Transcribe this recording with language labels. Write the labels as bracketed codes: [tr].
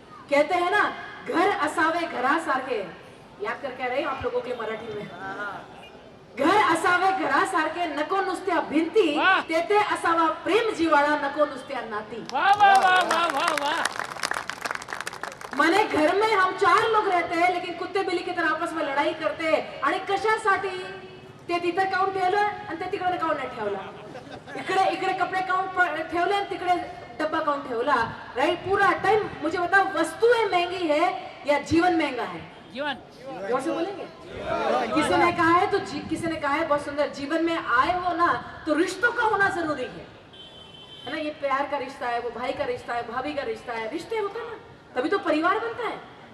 [hi] कहते हैं ना, [mr] घर असावे घरा सारखे, [hi] याद करके रहे आप लोगों के मराठी में, [mr] घर असावे घरा सारखे, नको नुसत्या भिंती, तेथे असावा प्रेम जिवाळा, नको नुसत्या नाती। वाह वाह वाह वाह वाह वाह। [hi] माने घर में हम 4 लोग रहते हैं, लेकिन कुत्ते बिल्ली की तरह आपस में लड़ाई करते हैं। [mr] आणि कशासाठी? ते तिथं काऊन ठेवलं आणि ते तिकडे काऊन नाही ठेवला, इकडे कपडे काऊन ठेवले आणि तिकडे डब्बा काऊन ठेवला। [hi] राइट, पूरा टाइम मुझे बताओ, वस्तुएं महंगी है या जीवन महंगा है? जीवन। जोर से बोलेंगे? किसी ने कहा है तो किसी ने कहा है बहुत सुंदर, जीवन में आए हो ना तो रिश्तों का होना जरूरी है ना। ये प्यार का रिश्ता है, वो भाई का रिश्ता है, भाभी का रिश्ता है, रिश्ते होते हैं ना, तभी तो परिवार बनता है।